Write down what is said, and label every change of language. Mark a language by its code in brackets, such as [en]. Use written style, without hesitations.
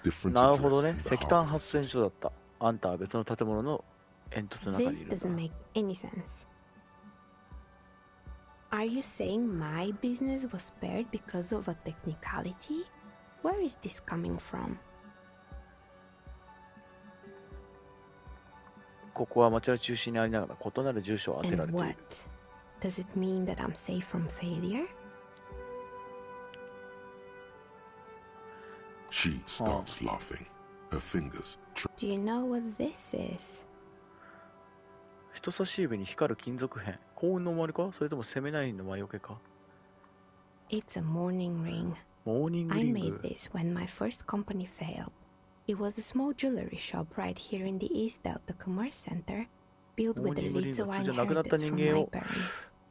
[ja] なるほどね、石炭発電所だった。あんたは別の建物の煙突の中にいる。 [en] This doesn't make any sense.Are you saying my business was spared because of a technicality? Where is this coming from? [ja] ここは町の中心にありながら異なる住所を当てられている。 [en] And what? Does it mean that I'm safe from failure? She starts laughing. Her fingers. Do you know what this is? [ja] 人差し指に光る金属片。幸運の終わりか、それとも攻めないの魔除けか。 [en] It's a mourning ring. I made this when my first company failed. It was a small jewelry shop right here in the East Delta Commerce Center, built with the little I inherited from my parents.